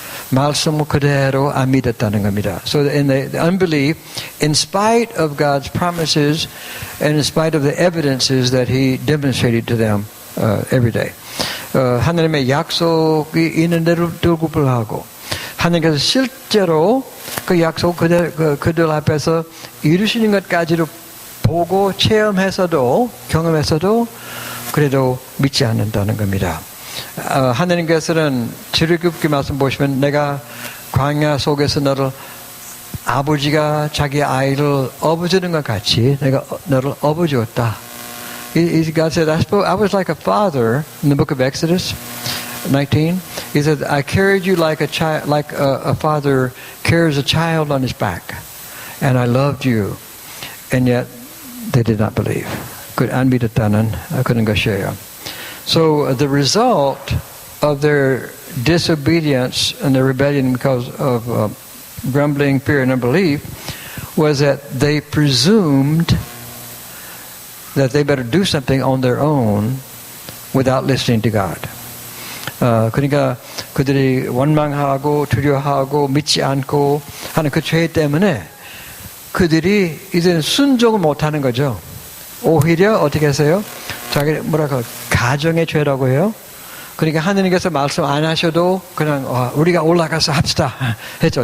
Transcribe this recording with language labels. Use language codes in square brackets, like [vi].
[ko] 말씀을 그대로 안 믿었다는 겁니다. [en] So in the unbelief, in spite of God's promises and in spite of the evidences that He demonstrated to them every day. [ko] 하나님의 약속이 있는 대로 불구하고 하나님께서 실제로 그 약속 그들 앞에서 이루시는 것까지도 보고 체험해서도 경험해서도 그래도 믿지 않는다는 겁니다. 하나님께서는 출애굽기 말씀 보시면 내가 광야 속에서 너를 아버지가 자기 아이를 업어주는 것 같이 내가 너를 업어주었다. [en] God said, I was like a father in the book of Exodus 19. He said, I carried you like a father carries a child on his back, and I loved you, and yet they did not believe. [ko] 안 믿었다는 그런 것이에요. [en] So the result of their disobedience and their rebellion because of grumbling, fear, and unbelief was that they presumed that they better do something on their own without listening to God. [ko] 그러니까 그들이 원망하고 두려워하고 믿지 않고 하는 그 죄 때문에 그들이 이제 순종을 못하는 거죠. 오히려 어떻게 하세요? 자기 가정의 죄라고 해요. 그러니까 하느님께서 말씀 안 하셔도 그냥 우리가 올라가서 합시다 했죠.